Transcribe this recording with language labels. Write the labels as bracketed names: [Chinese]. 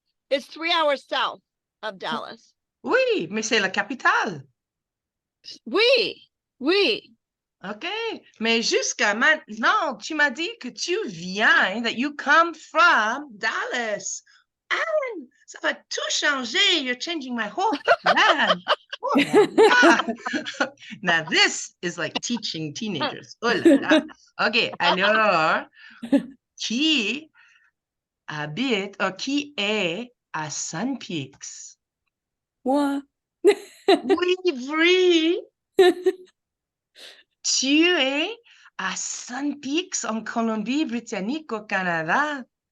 [English] It's 3 hours south of Dallas. [French] Oui, mais c'est la capitale. Oui. OK. Mais jusqu'à maintenant, tu m'as dit que tu viens, [English] that you come from Dallas. [French] Anne, ça va tout changer. [English] You're changing my whole plan. [French] Oh là là. [English] Now this is like teaching teenagers. [French] Oh là là. OK. Alors, qui habite, ou qui est à Sun Peaks? Moi. Oui, Brie. Tu es à Sun Peaks en Colombie-Britannique au Canada.